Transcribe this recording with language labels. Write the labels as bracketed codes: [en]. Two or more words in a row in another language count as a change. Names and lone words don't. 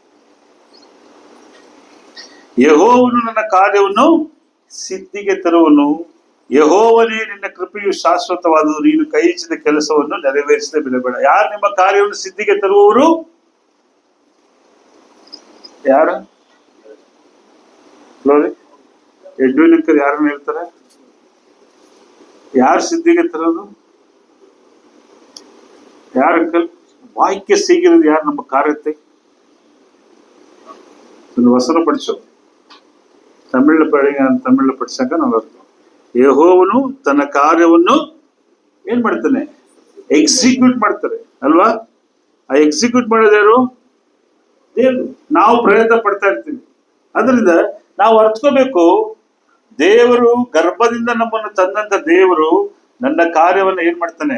[kn] ಯೆಹೋವನು ನನ್ನ ಕಾರ್ಯವನ್ನು ಸಿದ್ಧಿಗೆ ತರುವನು, ಯೆಹೋವನೇ ನಿನ್ನ ಕೃಪೆಯು ಶಾಶ್ವತವಾದುದು, ನೀನು ಕೈ ಇಚ್ಚಿದ ಕೆಲಸವನ್ನು ನೆರವೇರಿಸದೆ ಬಿಡಬೇಡ. ಯಾರು ನಿಮ್ಮ ಕಾರ್ಯವನ್ನು ಸಿದ್ಧಿಗೆ ತರುವವರು? ಯಾರು? ಯಜ್ಞನಿಕರು ಯಾರನ್ನ ಹೇಳ್ತಾರೆ? ಯಾರು ಸಿದ್ಧಿಗೆ ತರೋದು? [ta] யார் அங்கிள்? வாய்க்க செய்கிறது யார் நம்ம காரியத்தை? இந்த வசனம் படிச்சோம், ತಮಿಳು படிச்சாக்க நல்லா இருக்கும். [kn] ಯೆಹೋವನು ತನ್ನ ಕಾರ್ಯವನ್ನು ಏನ್ ಮಾಡ್ತಾನೆ? ಎಕ್ಸಿಕ್ಯೂಟ್ ಮಾಡ್ತಾರೆ ಅಲ್ವಾ? ಆ ಎಕ್ಸಿಕ್ಯೂಟ್ ಮಾಡೋದು ಯಾರು? ದೇವರು. ನಾವು ಪ್ರಯತ್ನ ಪಡ್ತಾ ಇರ್ತೀವಿ. ಅದರಿಂದ ನಾವು ಅರ್ಥಕೋಬೇಕು, ದೇವರು ಗರ್ಭದಿಂದ ನಮ್ಮನ್ನು ತಂದಂತ ದೇವರು ನನ್ನ ಕಾರ್ಯವನ್ನು ಏನ್ ಮಾಡ್ತಾನೆ?